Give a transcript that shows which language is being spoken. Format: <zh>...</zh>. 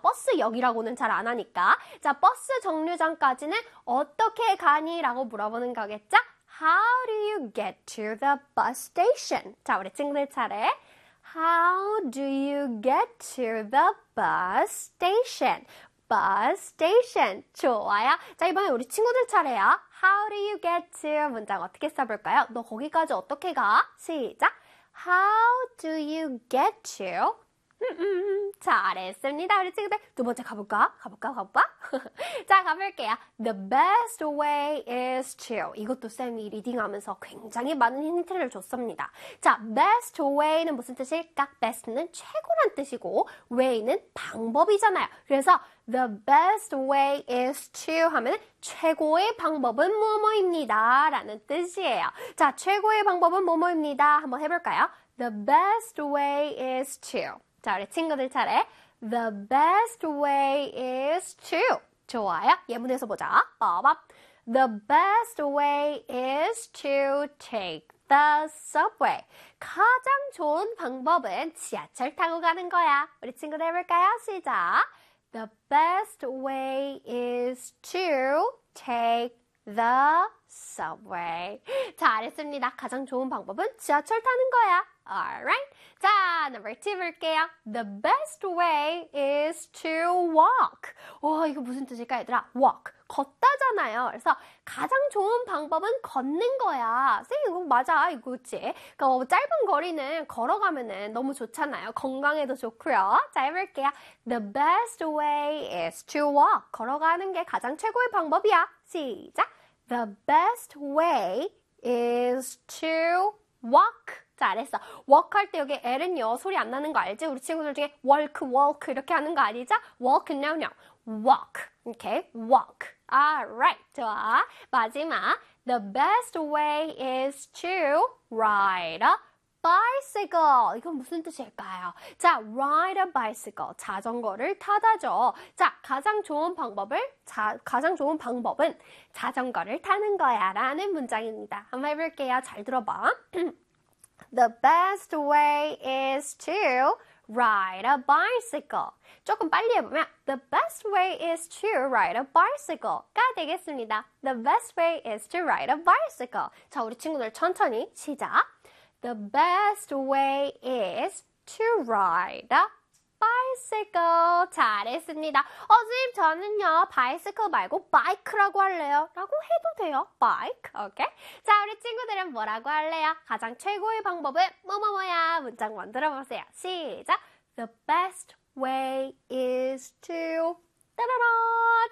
<ko>버스 역이라고는 잘 안 하니까. 자, 버스 정류장까지는 어떻게 가니? 라고 물어보는 거겠죠?</ko> <en>How do you get to the bus station?</en> <ko>자, 우리 친구들 차례.</ko> <en>How do you get to the bus station? Bus station.</en> <ko>좋아요. 자, 이번에 우리 친구들 차례야.</ko> <en>How do you get to?</en> <ko>문장 어떻게 써볼까요? 너 거기까지 어떻게 가? 시작.</ko> <en>How do you get to?</en> <ko>잘했습니다. 우리 친구들 두 번째 가볼까? 가볼까? 가볼까? 자, 가볼게요.</ko> <en>The best way is to.</en> <ko>이것도 쌤이 리딩하면서 굉장히 많은 힌트를 줬습니다. 자, best way는 무슨 뜻일까? best는 최고란 뜻이고 way는 방법이잖아요. 그래서</ko> <en>the best way is to</en> <ko>하면 최고의 방법은 뭐뭐입니다. 라는 뜻이에요. 자, 최고의 방법은 뭐뭐입니다. 한번 해볼까요?</ko> <en>The best way is to.</en> <ko>자, 우리 친구들 차례.</ko> <en>The best way is to.</en> <ko>좋아요. 예문에서 보자. 빠밤.</ko> <en>The best way is to take the subway.</en> <ko>가장 좋은 방법은 지하철 타고 가는 거야. 우리 친구들 해볼까요? 시작.</ko> <en>The best way is to take the subway.</en> <ko>잘했습니다. 가장 좋은 방법은 지하철 타는 거야.</ko> <en>Alright. 자, number two</en> <ko>볼게요.</ko> <en>The best way is to walk.</en> <ko>와, 이거 무슨 뜻일까, 얘들아? Walk. 걷다잖아요. 그래서 가장 좋은 방법은 걷는 거야. 쌤, 이거 맞아. 이거 있지. 그러니까 짧은 거리는 걸어가면은 너무 좋잖아요. 건강에도 좋고요. 자, 해볼게요.</ko> <en>The best way is to walk.</en> <ko>걸어가는 게 가장 최고의 방법이야. 시작.</ko> <en>The best way is to walk.</en> <ko>잘했어. walk 할 때 여기 L은요. 소리 안 나는 거 알지? 우리 친구들 중에 walk, walk 이렇게 하는 거 아니죠? walk, no, no. walk.</ko> <en>okay, walk. alright,</en> <ko>좋아. 마지막.</ko> <en>the best way is to ride a bicycle.</en> <ko>이건 무슨 뜻일까요? 자,</ko> <en>ride a bicycle.</en> <ko>자전거를 타다죠. 자, 가장 좋은 방법은 자전거를 타는 거야. 라는 문장입니다. 한번 해볼게요. 잘 들어봐.</ko> <en>The best way is to ride a bicycle.</en> <ko>조금 빨리 해보면</ko> <en>The best way is to ride a bicycle.</en> <ko>가 되겠습니다.</ko> <en>The best way is to ride a bicycle.</en> <ko>자, 우리 친구들 천천히 시작.</ko> <en>The best way is to ride a bicycle.</en> <ko>잘했습니다. 선생님, 저는요. 바이스클 말고 바이크라고 할래요. 라고 해도 돼요. 바이크. 오케이? 자, 우리 친구들은 뭐라고 할래요? 가장 최고의 방법은 뭐뭐뭐야? 문장 만들어보세요. 시작!</ko> <en>The best way is to...</en> <ko>따라라!</ko>